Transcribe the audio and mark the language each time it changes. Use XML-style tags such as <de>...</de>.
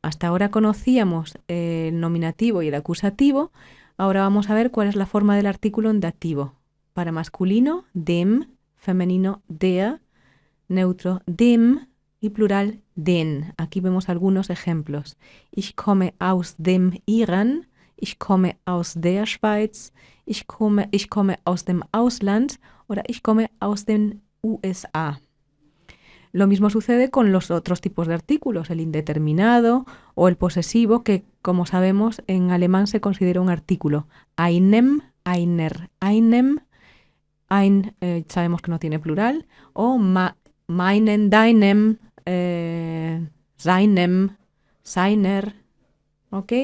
<es>Hasta ahora conocíamos el nominativo y el acusativo. Ahora vamos a ver cuál es la forma del artículo en dativo. Para masculino, dem, femenino, der, neutro, dem y plural, den. Aquí vemos algunos ejemplos.</es> <de>Ich komme aus dem Iran, ich komme aus der Schweiz, ich komme aus dem Ausland oder ich komme aus den USA.</de> <es>Lo mismo sucede con los otros tipos de artículos, el indeterminado o el posesivo, que como sabemos en alemán se considera un artículo.</es> <de>Einem, einer, einem, ein</de> <es>sabemos que no tiene plural, o</es> <de>meinen, deinem, seinem, seiner,</de> <es>¿ok?</es>